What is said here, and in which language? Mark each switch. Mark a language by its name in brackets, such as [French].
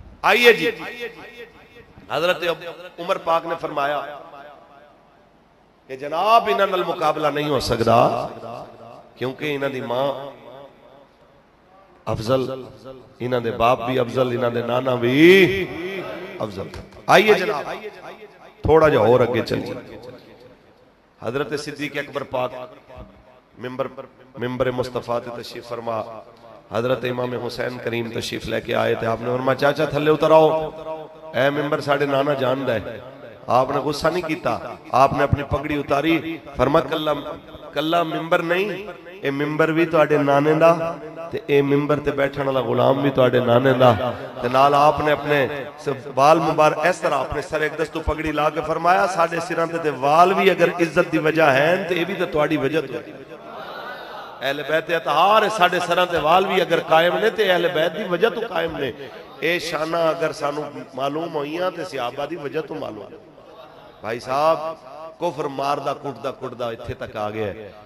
[Punjabi] آئیے جی حضرت عمر پاک نے فرمایا کہ جناب انہاں نال مقابلہ نہیں ہو سکدا کیونکہ انہاں دی ماں افضل، انہاں دے باپ بھی افضل، انہاں دے نانا بھی افضل. [Urdu] آئیے جناب تھوڑا جا اور اگے چلیے. حضرت صدیق اکبر پاک ممبر مصطفیٰ تے تشریف فرما حضرت امام حسین کریم تشریف لے کے آئے تھے. [Punjabi] آپ نے فرمایا چاچا تھلے اتر آؤ، اے ممبر ساڑھے نانا جاندا ہے. آپ نے غصہ نہیں کیتا، آپ نے اپنی پگڑی اتاری، فرمایا کلا ممبر نہیں، اے ممبر بھی تواڈے نانے دا تے اے ممبر تے بیٹھن والا غلام بھی تواڈے نانے دا. تے نال آپ نے اپنے وال مبارک اس طرح اپنے سر ایک دستو پگڑی لا کے فرمایا ساڈے سراں تے وال بھی اگر عزت دی وجہ ہیں تے اے بھی تے تواڈی وجہ تو ہے. اہل بیت اطہار ساڈے سراں تے وال بھی اگر قائم نے تے اہل بیت دی وجہ تو قائم نے. اے شانہ اگر سانو معلوم ہوئیاں تے صحابہ دی وجہ تو معلوم. بھائی صاحب کفر ماردا کٹدا اتھے تک آ گیا ہے.